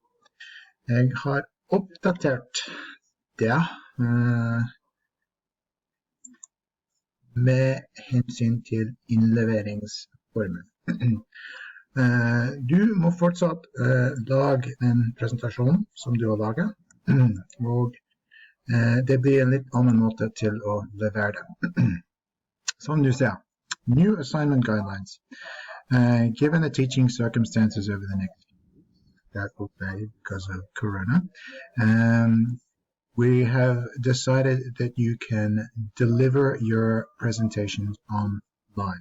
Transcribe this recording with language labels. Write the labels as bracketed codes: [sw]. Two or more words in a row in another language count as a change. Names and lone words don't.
[no] Jeg har oppdatert det med hensyn til innleveringsformen. Du må fortsatt lage den presentasjonen som du har laget, og det blir en litt annen måte til å levere det. Som du ser, [en] new assignment guidelines. Given the teaching circumstances over the next week, that will be because of Corona, we have decided that you can deliver your presentations online.